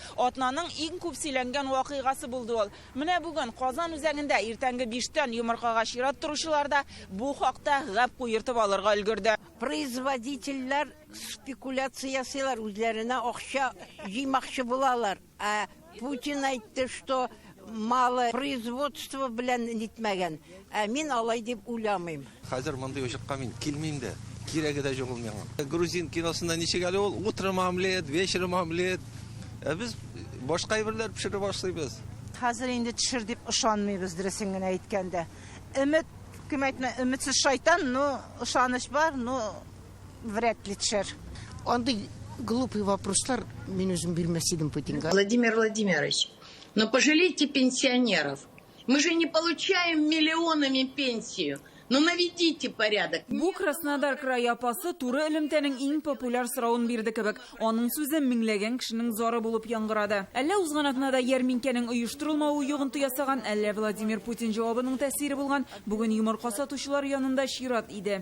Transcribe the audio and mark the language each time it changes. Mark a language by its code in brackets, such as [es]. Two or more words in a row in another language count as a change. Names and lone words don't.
[tt] Атнаның иң күп сөйләнгән вакыйгасы булды ул. Менә бүген Казан үзәгендә иртәнге 5тән йомыркага чират торучылар да бу хакта гәп куертып алырга өлгерде. Производительләр спекуляция ясыйлар, үзләренә акча җыймакчы булалар. Путин әйтте, [ru] что мало производства [tt] белән нитмәгән. Мин алай дип уйламыйм. Хәзер мондай очракка мин килмим дә, кирәге дә юк миңа. Грузин киносында ничек әле ул? [ru] Утром омлет, вечером омлет. [tt] Без башка әйберләр пешереп башлыйбыз. Хәзер инде төшер дип ышанмыйбыз, дөресен генә әйткәндә. Өмет, кем әйтмә, өметсез шайтан, но ышаныч бар, [ru] но вряд ли төшер. [tt] Андый [ru] глупый вопрослар [tt] мин үзем бирмәс идем Путинга. [ru] Владимир Владимирович, но пожалейте пенсионеров. Мы же не получаем миллионами пенсию. Но наведите порядок. [tt] Бу Краснодар край апасы туры элемтәнең иң популяр сорауын бирде кебек. Аның сүзе меңләгән кешенең зары булып яңгырады. Әллә узган атнада ярминкәнең оештырылмавы йогынты ясаган, әллә Владимир Путин җавабының тәэсире булган. Бүген йомырка сатучылар янында чират иде.